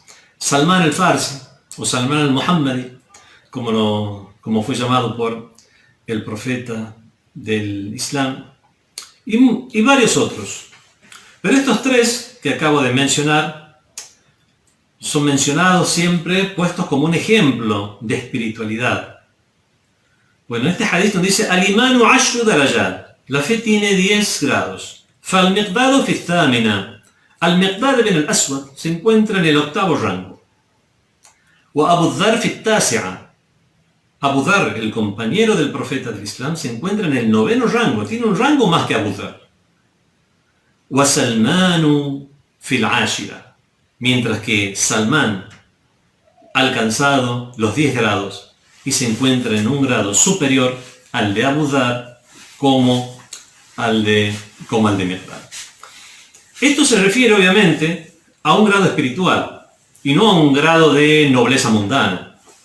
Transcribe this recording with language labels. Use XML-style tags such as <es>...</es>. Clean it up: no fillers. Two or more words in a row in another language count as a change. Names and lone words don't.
<es>Salman al-Farsi, o Salman al-Muhammadi, como fue llamado por el profeta del Islam, y varios otros. Pero estos tres que acabo de mencionar son mencionados siempre puestos como un ejemplo de espiritualidad. Bueno, este hadith nos dice</es> <ar>الإيمان عشر درجات.</ar> <es>La fe tiene 10 grados.</es> <ar>فالمقداد في الثامنة.</ar> <es>Al-Miqdad ibn al-Aswad se encuentra en el 8º rango.</es> <ar>وأبو ذر في التاسعة.</ar> <es>Abu Dharr, el compañero del profeta del Islam, se encuentra en el 9º rango. Tiene un rango más que Abu Dharr.</es> <ar>وسلمان في العاشرة.</ar> <es>Mientras que Salman ha alcanzado los 10 grados y se encuentra en un grado superior al de Abu Dharr como al de Miqdad. Esto se refiere obviamente a un grado espiritual y no a un grado de nobleza mundana.</es>